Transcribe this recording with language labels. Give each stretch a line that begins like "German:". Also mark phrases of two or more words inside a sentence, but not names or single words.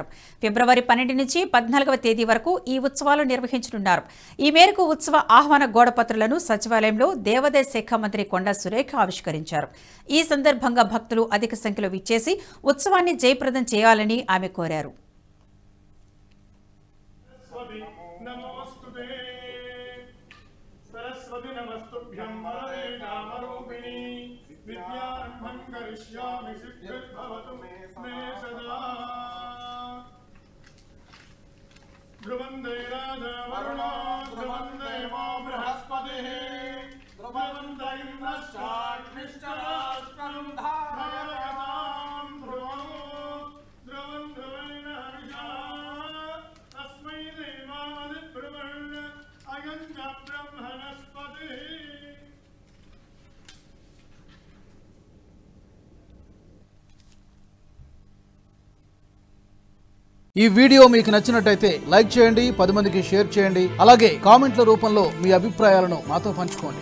Telugu: ఫిబ్రవరి 12 నుంచి 14వ తేదీ వరకు ఈ ఉత్సవాలు నిర్వహించనున్నారు. ఈ మేరకు ఉత్సవ ఆహ్వాన గోడపత్రులను సచివాలయంలో దేవాదాయ శాఖ మంత్రి కొండా సురేఖ ఆవిష్కరించారు. ఈ సందర్భంగా భక్తులు అధిక సంఖ్యలో విచ్చేసి ఉత్సవాన్ని జయప్రదం చేయాలని ఆమె కోరారు.
Sanskrit: सरस्वती नमस्तुभ्यं वरदे कामरूपिणी विद्यारम्भं करिष्यामि सिद्धिर्भवतु मे सदा ध्रुवन्दे राजा वरुणो ध्रुवन्दे वो बृहस्पतिः ध्रुवन्त इन्द्रश्चाग्निश्चराष्ट्रं धारयतां ध्रुवो ध्रुवं ध्रुवेण हविषा तस्मै देवादिब्रह्मण् अयं च ब्रह्मणस्पतिः।
Telugu: ఈ వీడియో మీకు నచ్చినట్టయితే లైక్ చేయండి, 10 మందికి షేర్ చేయండి. అలాగే కామెంట్ల రూపంలో మీ అభిప్రాయాలను మాతో పంచుకోండి.